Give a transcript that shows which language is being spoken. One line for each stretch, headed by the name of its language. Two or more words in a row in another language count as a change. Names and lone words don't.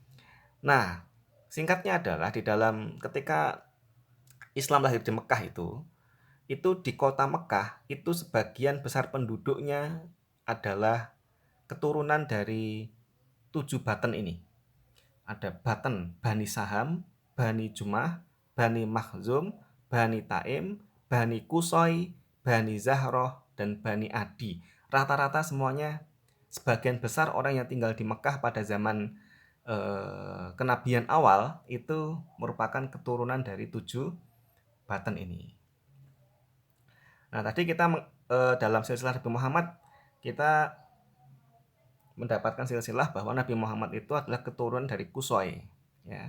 Indonesian: Nah, singkatnya adalah di dalam ketika Islam lahir di Mekah itu di kota Mekah itu sebagian besar penduduknya adalah keturunan dari 7 Baten ini. Ada Baten, Bani Saham, Bani Jumah, Bani Makhzum, Bani Taim, Bani Kusoy, Bani Zahroh, dan Bani Adi. Rata-rata semuanya sebagian besar orang yang tinggal di Mekah pada zaman kenabian awal itu merupakan keturunan dari 7 Baten ini. Nah, tadi kita dalam silsilah Nabi Muhammad kita mendapatkan silsilah bahwa Nabi Muhammad itu adalah keturunan dari Kusoy, ya.